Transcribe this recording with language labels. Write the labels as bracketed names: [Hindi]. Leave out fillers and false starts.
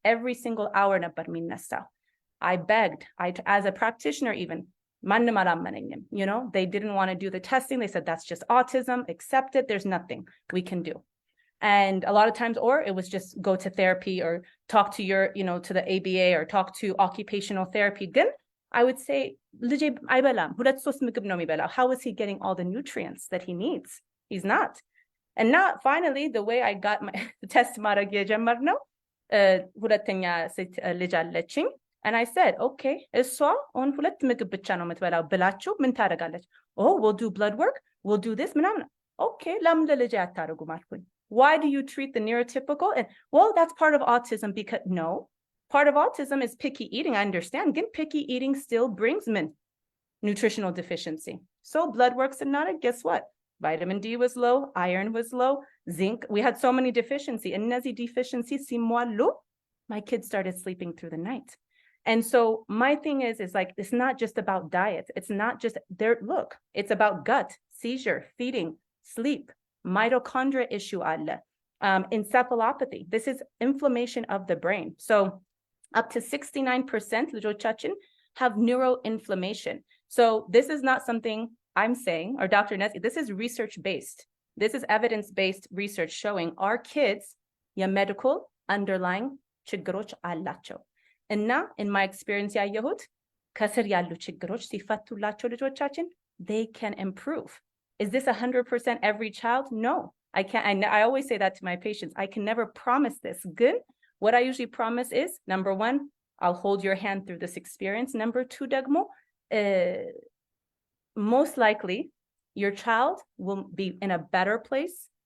[English] Every single hour [Amharic] ነበር የሚነሳው. [English] I begged, as a practitioner even, [Amharic] ማንም አላመነኝም, [English] you know, they didn't want to do the testing. They said that's just autism, accept it, there's nothing we can do. And a lot of times, or it was just go to therapy or talk to your, you know, to the ABA or talk to occupational therapy. Then I would say, [Amharic] ልጄ አይበላም, 2-3 ምግብ ነው የሚበላው. [English] How is he getting all the nutrients that he needs? He's not. And now finally, the way I got my test [Amharic] ማድረግ የጀመርነው ሁለተኛ ሴት ልጅ አለችኝ. [English] And I said, okay, [Amharic] እሷ አሁን 2 ምግብ ብቻ ነው የምትበላው ብላችሁ ምን ታደርጋለች? [English] Oh, we'll do blood work, we'll do this [Amharic] ምናምን. [English] Okay, [Amharic] ለምን ለልጄ አታደርጉም አልኩኝ. [English] Why do you treat the neurotypical? And well, that's part of autism. Because no, part of autism is picky eating. I understand. Again, picky eating still brings nutritional deficiency. So blood works and not it. Guess what? Vitamin D was low, iron was low, zinc. We had so many deficiency. And Netsy deficiency, my kids started sleeping through the night. And so my thing is like, it's not just about diet. It's not just there. Look, it's about gut, seizure, feeding, sleep, mitochondria issue, encephalopathy. This is inflammation of the brain. So up to 69% [Amharic] ልጆቻችን [English] have neuroinflammation. So this is not something I'm saying or Dr. Netsy. This is research-based. This is evidence-based research showing our kids medical underlying [Amharic] ችግሮች አላቸው. እና [English] in my experience [Amharic] ያየሁት ከስር ያሉ ችግሮች ሲፈቱላቸው ልጆቻችን [English] they can improve. Is this 100% every child? No, I can't. I always say that to my patients. I can never promise this. Good. What I usually promise is, number 1, I'll hold your hand through this experience. Number 2, [Amharic] ደግሞ [English] most likely your child will be in a better place